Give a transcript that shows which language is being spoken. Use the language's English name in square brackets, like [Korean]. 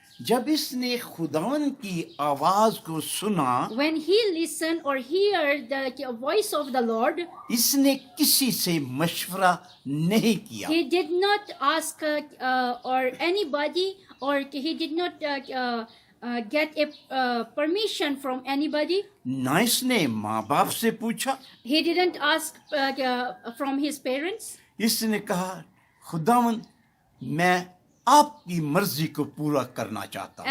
[Hindi] जब इसने खुदावन की आवाज को सुना, [English] When he listen or hear the voice of the Lord, [Hindi] इसने किसी से मशवरा नहीं किया। [English] he did not ask or anybody, or he did not get a permission from anybody. [Hindi] ना इसने माँ बाप से पूछा, [English] He didn't ask from his parents. [Hindi] इसने कहा खुदावन मैं आपकी मर्जी को पूरा करना चाहता हूँ।